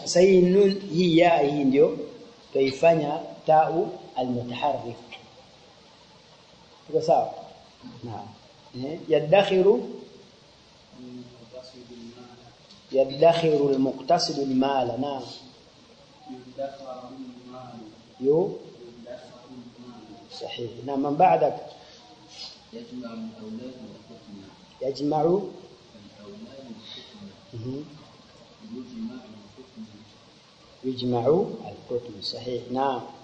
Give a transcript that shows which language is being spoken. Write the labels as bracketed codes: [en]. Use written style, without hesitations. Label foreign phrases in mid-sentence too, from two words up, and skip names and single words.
[sw] Sasa hii nun hii ya hii ndio taifanya [ar] تاء المتحرك. [sw] Tuko sawa? Naam. [ar] يدخر المقتصد المال. Naam. Yo صحيح. نعم. من بعدك؟ يجمع القطن. صحيح. نعم.